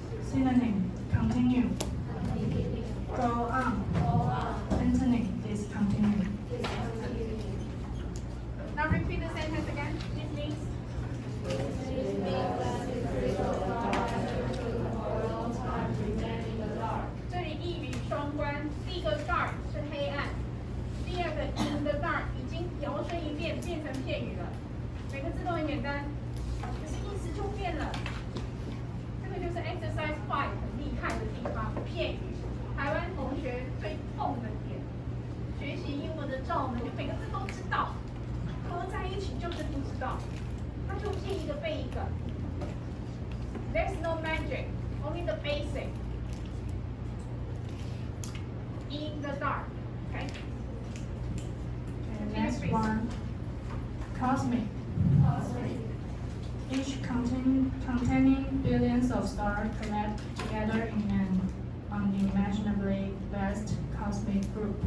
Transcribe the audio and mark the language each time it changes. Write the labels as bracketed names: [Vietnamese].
[English] Synonym: continue. Go on. Antony: discontinue. Now repeat the sentence again. This means. This means that the secrets of dark matter could, for a long time, remain in the dark. [Chinese] 这里一语双关，第一个 dark 是黑暗，第二个 [English] in the dark [Chinese] 已经摇身一变变成片语了。每个字都很简单，可是意思就变了。这个就是 exercise 5很厉害的地方，片语。台湾同学最痛的点，学习英文的罩门就每个字都知道，合在一起就是不知道，它就记一个背一个。 [English] There's no magic, only the basic. In the dark, okay? Okay, next one. Cosmic. Each containing billions of stars collect together in an unimaginably vast cosmic group.